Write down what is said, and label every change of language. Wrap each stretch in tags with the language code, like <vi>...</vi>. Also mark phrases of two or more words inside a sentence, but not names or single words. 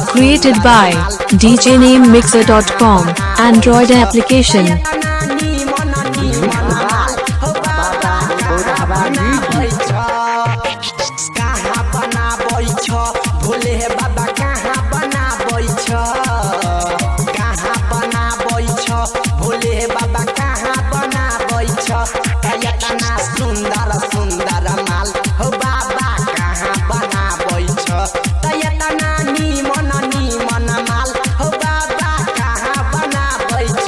<en>Created by djnamemixer.com Android application.</en> <mai>कहाँ बनाबै छ, भोले बाबा कहाँ बनाबै छ, कहाँ बनाबै छ, भोले बाबा कहाँ बनाबै छ, कयतना सुंदर सुंदर माल हो बाबा कहाँ बनाबै छ, कयतना निमन निमन माल हो बाबा कहाँ बनाबै छ।</mai>